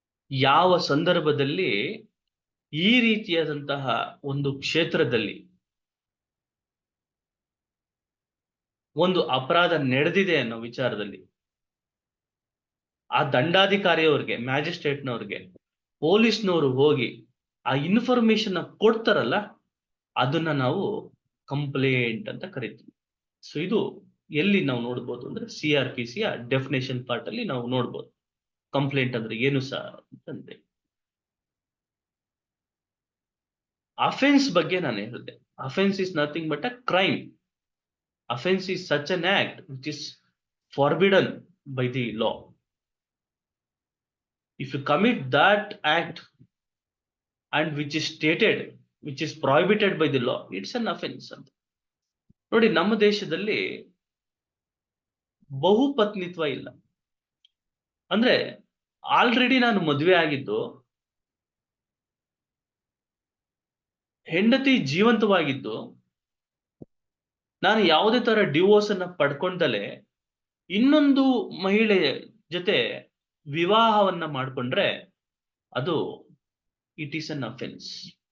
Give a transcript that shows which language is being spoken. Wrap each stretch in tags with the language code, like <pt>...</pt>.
<kn>ಯಾವ ಸಂದರ್ಭದಲ್ಲಿ ಈ ರೀತಿಯಾದಂತಹ ಒಂದು ಕ್ಷೇತ್ರದಲ್ಲಿ ಒಂದು ಅಪರಾಧ ನಡೆದಿದೆ ಅನ್ನೋ ವಿಚಾರದಲ್ಲಿ ಆ ದಂಡಾಧಿಕಾರಿಯವ್ರಿಗೆ, ಮ್ಯಾಜಿಸ್ಟ್ರೇಟ್ನವ್ರಿಗೆ ಪೊಲೀಸ್ನವರು ಹೋಗಿ ಆ ಇನ್ಫಾರ್ಮೇಶನ್ ಕೊಡ್ತಾರಲ್ಲ, ಅದನ್ನ ನಾವು ಕಂಪ್ಲೇಂಟ್ ಅಂತ ಕರಿತೀವಿ. ಸೊ ಇದು ಎಲ್ಲಿ ನಾವು ನೋಡ್ಬೋದು ಅಂದ್ರೆ, CRPC ಡೆಫಿನೇಷನ್ ಪಾರ್ಟ್ ಅಲ್ಲಿ ನಾವು ನೋಡ್ಬೋದು ಕಂಪ್ಲೇಂಟ್ ಅಂದ್ರೆ ಏನು ಸರ್ ಅಂತಂದ್ರೆ. ಅಫೆನ್ಸ್ ಬಗ್ಗೆ ನಾನು ಹೇಳಿದೆ,</kn> <en>Offence is nothing but a crime. Offense is such an act which is forbidden by the law. If you commit that act and which is stated, which is prohibited by the law, it's an offense.</en> <kn>ನೋಡಿ, ನಮ್ಮ ದೇಶದಲ್ಲಿ ಬಹುಪತ್ನಿತ್ವ ಇಲ್ಲ. ಅಂದ್ರೆ already ನಾನು ಮದುವೆ ಆಗಿದ್ದು, ಹೆಂಡತಿ ಜೀವಂತವಾಗಿದ್ದು, ನಾನು ಯಾವುದೇ ತರ ಡಿವೋರ್ಸ್ ಅನ್ನ ಪಡ್ಕೊಂಡಲೆ ಇನ್ನೊಂದು ಮಹಿಳೆ ಜೊತೆ ವಿವಾಹವನ್ನ ಮಾಡ್ಕೊಂಡ್ರೆ ಅದು</kn> <en>It is an offence.</en>